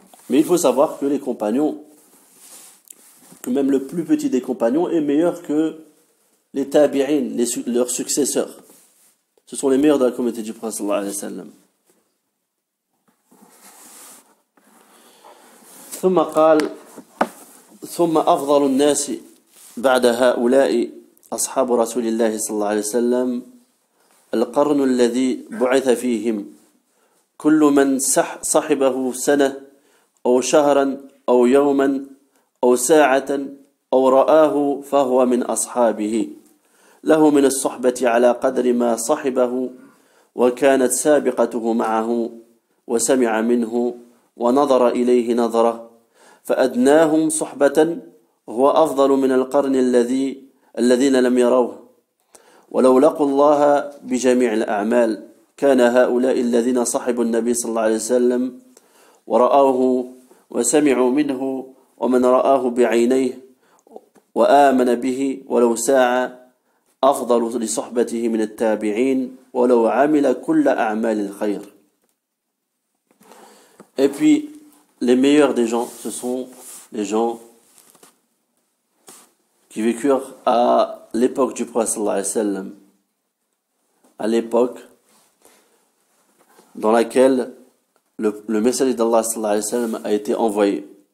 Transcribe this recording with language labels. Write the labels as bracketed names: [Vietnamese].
[French] Mais il faut savoir que les compagnons, que même le plus petit des compagnons est meilleur que les tabi'in, leurs successeurs. Ce sont les meilleurs de la communauté du prophète sallallahu alayhi wa sallam. [Arabic] ثم قال ثم أفضل الناس بعد هؤلاء أصحاب رسول الله صلى الله عليه وسلم القرن الذي بعث فيهم كل من صحبه سنة أو شهرا أو يوما أو ساعة أو رآه فهو من أصحابه له من الصحبة على قدر ما صحبه وكانت سابقته معه وسمع منه ونظر إليه نظرة فأدناهم صحبة هو أفضل من القرن الذين لم يروه ولو لقوا الله بجميع الأعمال كان هؤلاء الذين صحبوا النبي صلى الله عليه وسلم ورآوه وسمعوا منه ومن رآه بعينيه وآمن به ولو ساعة أفضل لصحبته من التابعين ولو عمل كل أعمال الخير. [French] Et puis, les meilleurs des gens, ce sont les gens qui vécurent à l'époque du prophète sallallahu alayhi wa sallam, à l'époque dans laquelle le message d'Allah sallallahu alayhi wa sallam a été envoyé.